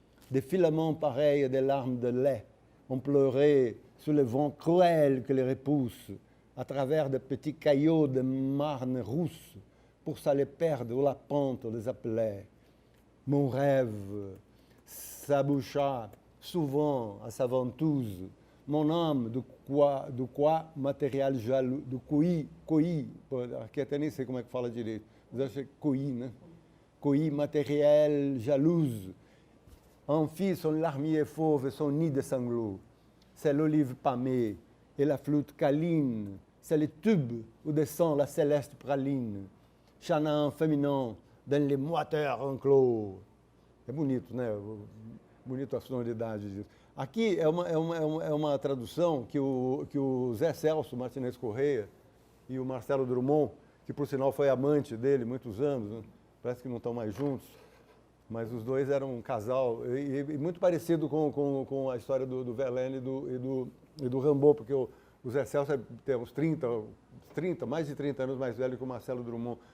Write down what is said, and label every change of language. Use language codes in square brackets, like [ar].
[fr] Des filaments pareils à des larmes de lait ont pleuré sous le vent cruel que les repousse, à travers de petits caillots de marne rousse, pour s'aller perdre où la pente les appelait. Mon rêve s'aboucha souvent à sa ventouse, mon âme de quoi matériel jaloux, [pt] do coi, aqui até nem sei como é que fala direito, mas acho que é coi, né? [fr] Coi matériel jalouse, en fit son larmier fauve et son nid de sanglots. C'est l'olive pâmée et la flûte câline, c'est le tube où descend la céleste praline, chanant féminin dans les moiteurs enclos. [pt] É bonito, né? Bonito a sonoridade disso. Aqui é uma tradução que o Zé Celso Martinez Correia e o Marcelo Drummond, que por sinal foi amante dele muitos anos, né? Parece que não estão mais juntos, mas os dois eram um casal, e muito parecido com a história do Verlaine e do Rimbaud, porque o Zé Celso tem uns mais de 30 anos mais velho que o Marcelo Drummond.